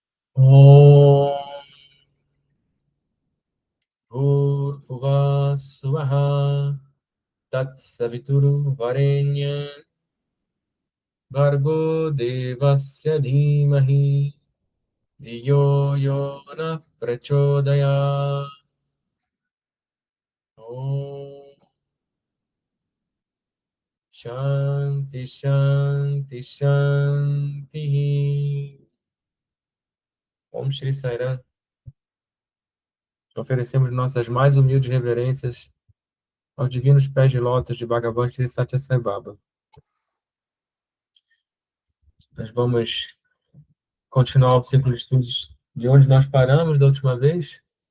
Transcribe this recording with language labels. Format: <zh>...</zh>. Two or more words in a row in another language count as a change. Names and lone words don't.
<sa>ॐ भूर्भुवः स्वः तत्सवितुर्वरेण्यं भर्गो देवस्य धीमहि धियो यो नः प्रचोदयात्. ॐ शान्तिः शान्तिः शान्तिः. ॐ श्री साईराम.</sa> <pt>Oferecemos nossas mais humildes reverências aos divinos pés de lótus de Bhagavan Shri Satya Sai Baba. Nós vamos continuar o ciclo de estudos de onde nós paramos da última vez.</pt>